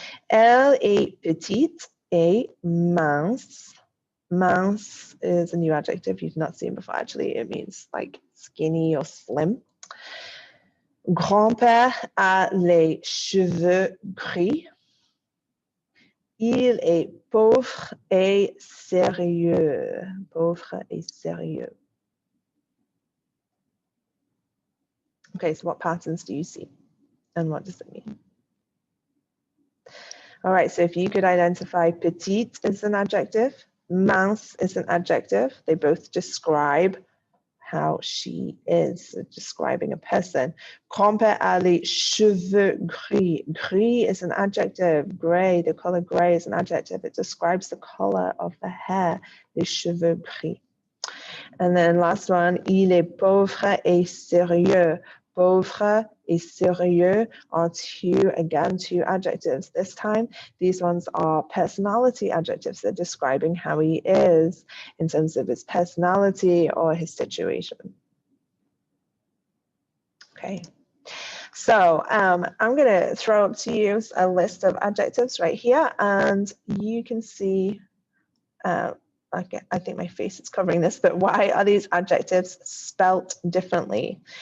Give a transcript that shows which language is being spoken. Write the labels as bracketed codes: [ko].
[fr] Elle est petite et mince. [en] Mince is a new adjective you've not seen before. Actually, it means like skinny or slim. [fr] Grand-père a les cheveux gris. Il est pauvre et sérieux. Pauvre et sérieux. [en] Okay, so what patterns do you see? And what does it mean? All right, so if you could identify petite as an adjective, mince is an adjective. They both describe how she is, describing a person. [fr] Grand-père a les cheveux gris. [en] Gris is an adjective. Gray, the color gray is an adjective. It describes the color of the hair, [fr] les cheveux gris. [en] And then last one, [fr] il est pauvre et sérieux. Pauvre et sérieux [en] are two adjectives. This time, these ones are personality adjectives. They're describing how he is in terms of his personality or his situation. Okay. So I'm going to throw up to you a list of adjectives right here, and you can see I think my face is covering this, but why are these adjectives spelt differently?